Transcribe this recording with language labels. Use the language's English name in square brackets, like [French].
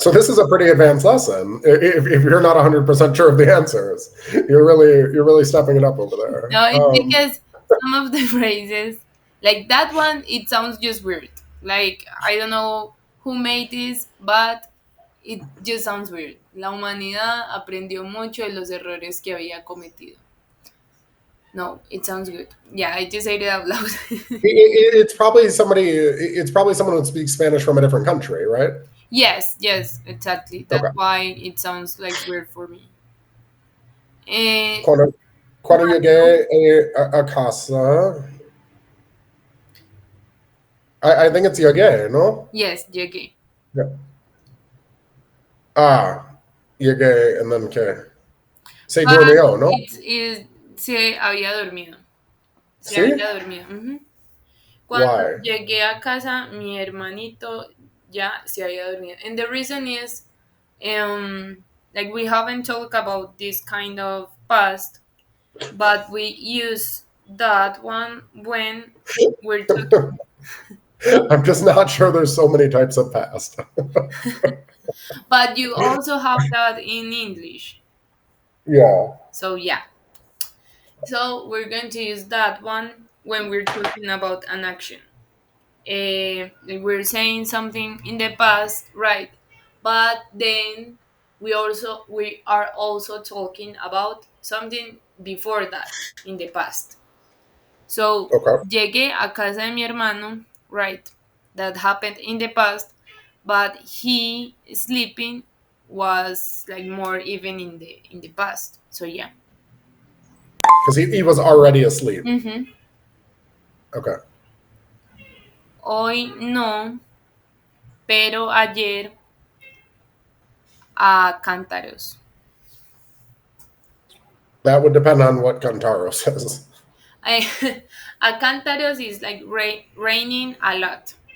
[English] So this is a pretty advanced lesson. If you're not 100% sure of the answers, you're really stepping it up over there. No, it's because some of the phrases, like that one, it sounds just weird. Like, I don't know who made this, but it just sounds weird. [Spanish] La humanidad aprendió mucho de los errores que había cometido. [English] No, it sounds good. Yeah, I just said it out loud. It's probably somebody. It's probably someone who speaks Spanish from a different country, right? Yes, yes, exactly. That's Okay. why it sounds like weird for me. Eh, [Spanish] Cuando, cuando llegué a casa, [English] I think it's [Spanish] llegué, ¿no? [English] yes, llegué. Yeah. Ah, llegué, and then [Spanish] ¿qué? Se [English] But [Spanish] durmió, ¿no? se había dormido. Se ¿Sí? había dormido. Ujú. Cuando [English] Why? [Spanish] llegué a casa, mi hermanito ya se había dormido. [English] And the reason is, like, we haven't talked about this kind of past, but we use that one when we're talking. I'm just not sure there's so many types of past. But you also have that in English. Yeah. So yeah. So we're going to use that one when we're talking about an action. We're saying something in the past, right? But then we are also talking about something before that in the past. So Okay. [Spanish] llegué a casa de mi hermano, right? [English] That happened in the past, but he sleeping was like more even in the past. So yeah. Because he was already asleep. Mm-hmm. Okay. [Spanish] Hoy no, pero ayer a cántaros. [English] That would depend on what Kantaro says. I, a cántaros is like raining a lot.